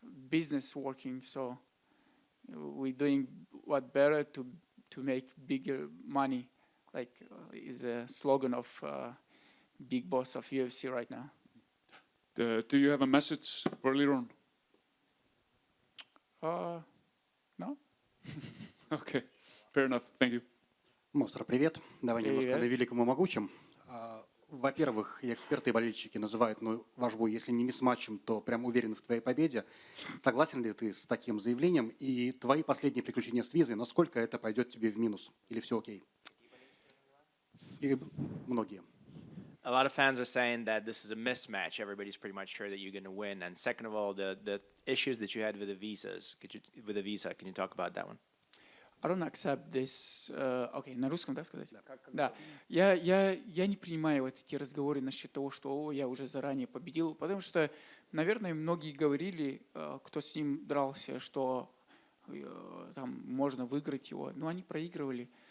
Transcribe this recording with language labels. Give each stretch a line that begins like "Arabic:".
English: Business working, so we're doing what better to make bigger money, like is a slogan of Big Boss of UFC right now. Do you have a message for Lerone? No. Okay, fair enough. Thank you.
Russian: Movsar, привет. Давай Привет. немножко на великом и могучем. Во-первых, и эксперты, и болельщики называют ваш бой, если не мисс-матчем, то прям уверен в твоей победе. Согласен ли ты с таким заявлением? И твои последние приключения с визой, насколько это пойдет тебе в минус? Или все окей? И многие.
English: A lot of fans are saying that this is a mismatch. Everybody's pretty much sure that you're going to win. And second of all, the issues that you had with the visas, can you talk about that one? I don't accept this.
Russian: Окей, на русском, да, сказать? Да. Я не принимаю вот эти разговоры насчет того, что я уже заранее победил, потому что, наверное, многие говорили, кто с ним дрался, что там можно выиграть его. Но они проигрывали.